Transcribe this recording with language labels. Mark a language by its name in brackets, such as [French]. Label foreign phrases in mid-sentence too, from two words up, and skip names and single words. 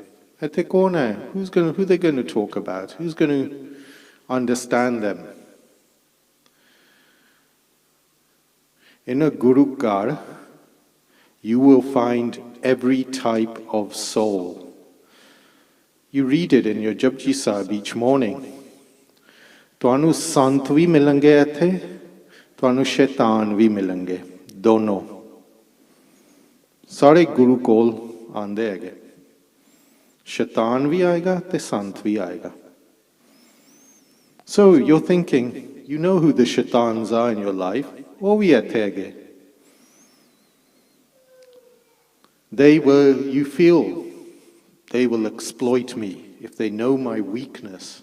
[English] Who are they going to talk about? Who's going to understand them? In a Gurukar, you will find every type of soul. You read it in your Japji Sahib each morning. [Punjabi] ਤੁਹਾਨੂੰ ਸੰਤ ਵੀ ਮਿਲਣਗੇ ਇੱਥੇ, ਤੁਹਾਨੂੰ ਸ਼ੈਤਾਨ ਵੀ ਮਿਲਣਗੇ, dono. ਸਾਰੇ ਗੁਰੂ ਕੋਲ ਆਉਂਦੇ ਹੈਗੇ. ਸ਼ੈਤਾਨ ਵੀ ਆਏਗਾ ਤੇ ਸੰਤ ਵੀ ਆਏਗਾ. [English] So you're thinking, you know who the shaitans are in your life. Oh, we atege. You feel they will exploit me if they know my weakness.